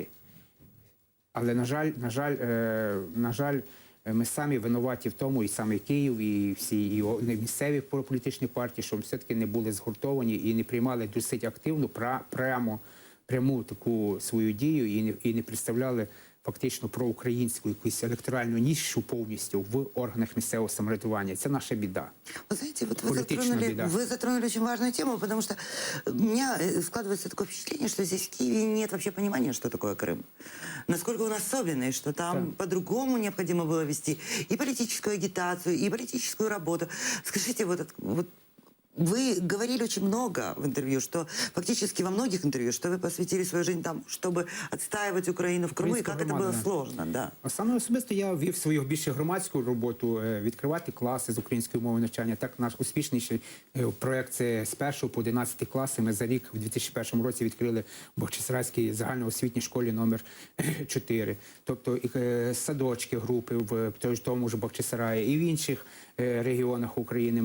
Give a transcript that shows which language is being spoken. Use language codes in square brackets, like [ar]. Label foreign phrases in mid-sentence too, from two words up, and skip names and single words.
[uk] Але, на жаль, ми самі винуваті в тому, і саме Київ, і всі і місцеві політичні партії, що все-таки не були згуртовані і не приймали досить активну, пряму таку свою дію і не представляли фактично проукраїнську якусь електоральну нішу повністю в органах місцевого самоврядування. Це наша біда. [ru] Вы знаете, вот Политичная беда. вы затронули очень важную тему, потому что у меня складывается такое впечатление, что здесь в Киеве нет вообще понимания, что такое Крым. Насколько он особенный, что там по-другому необходимо было вести и политическую агитацию, и политическую работу. Скажите, вот вы говорили очень много в интервью, что фактически во многих интервью, что вы посвятили свою жизнь там, чтобы отстаивать Украину в Крыму, и как это было сложно, да. [uk] А саме особисто я вів свою більше громадську роботу, відкривати класи з української мови навчання. Так, наш успішніший проєкт – це з 1 по 11 класи. Ми за рік, в 2001 році, відкрили в Бахчисарайській загальноосвітній школі номер 4. Тобто садочки, групи в тому ж Бахчисараї і в інших регіонах України.